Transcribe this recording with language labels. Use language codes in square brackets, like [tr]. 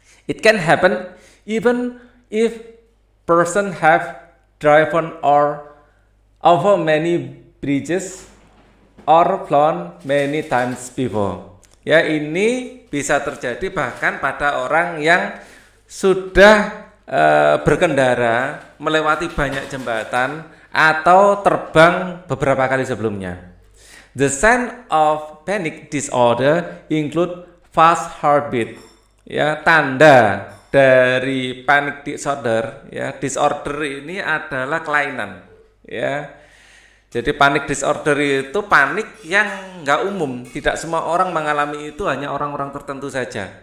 [en] It can happen even if person have driven or over many bridges or flown many times before. [id] Ya, ini bisa terjadi bahkan pada orang yang sudah berkendara melewati banyak jembatan atau terbang beberapa kali sebelumnya. [en] The sign of panic disorder include fast heartbeat. [id] Ya, tanda dari panic disorder ya, disorder ini adalah kelainan. Ya. Jadi panic disorder itu panik yang nggak umum, tidak semua orang mengalami itu, hanya orang-orang tertentu saja.